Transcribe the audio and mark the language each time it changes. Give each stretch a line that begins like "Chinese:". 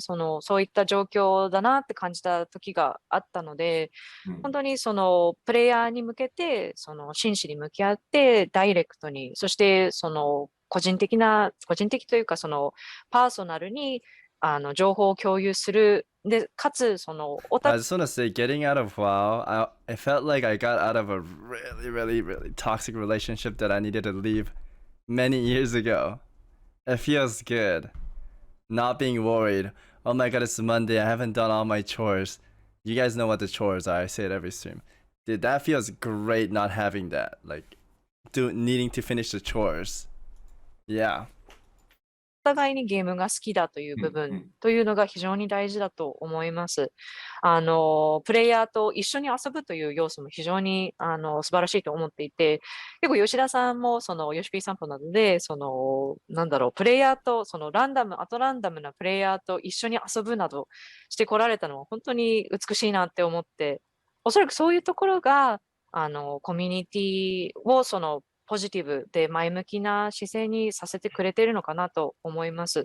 Japanese: そういった状況だなって感じた時があったので、本当にそのプレイヤーに向けて、その真摯に向き合って、ダイレクトに、そしてその個人的というか、そのパーソナルに情報を共有する。で、かつ、その
English: I just want to say, getting out of WoW, I felt like I got out of a really toxic relationship that I needed to leave many years ago. It feels good. Not being worried. Oh my god, it's Monday. I haven't done all my chores. You guys know what the chores are. I say it every stream. Dude, that feels great not having that. Like, needing to finish the chores. Yeah.
Japanese: お互いにゲームが好きだという部分というのが非常に大事だと思います。プレイヤーと一緒に遊ぶという要素も非常に素晴らしいと思っていて、結構吉田さんもそのYoshi-P散歩などで、プレイヤーとランダムなプレイヤーと一緒に遊ぶなどしてこられたのは本当に美しいなって思って、おそらくそういうところがコミュニティをポジティブで前向きな姿勢にさせてくれているのかなと思います。